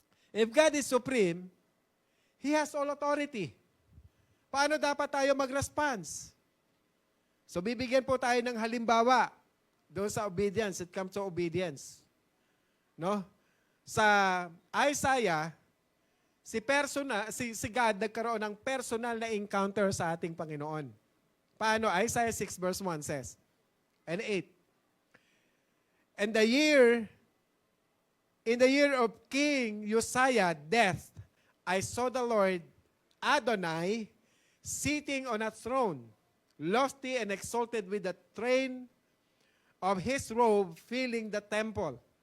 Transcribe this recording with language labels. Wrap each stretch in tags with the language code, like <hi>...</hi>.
<en>If God is supreme, He has all authority.</en> <tl>Paano dapat tayo mag-response? So bibigyan po tayo ng halimbawa doon sa obedience.</tl> <en>It comes to obedience.</en> <tl>No? Sa Isaiah, si God nagkaroon ng personal na encounter sa ating Panginoon. Paano?</tl> <en>Isaiah 6 verse 1 says, and 8. And in the year of King Uzziah death, I saw the Lord Adonai sitting on a throne, lofty and exalted with the train of his robe filling the temple.</en>